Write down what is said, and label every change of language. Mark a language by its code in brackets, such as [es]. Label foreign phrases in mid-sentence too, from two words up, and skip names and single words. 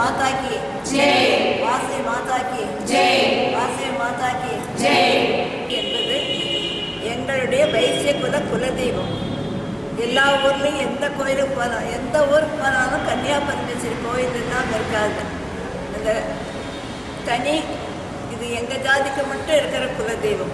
[hi] की जय, वासे माता की जय, वासे माता की जय [ta] என்பது எங்களுடைய வைசிய குலதெய்வம். எல்லா ஊர்லேயும் எந்த கோயிலுக்கு போனாலும், எந்த ஊருக்கு போனாலும் கன்னியாபரமேஸ்வரி கோயில் இல்லாமல் இருக்காது. அந்த தனி இது எங்கள் ஜாதிக்கு மட்டும் இருக்கிற குலதெய்வம்.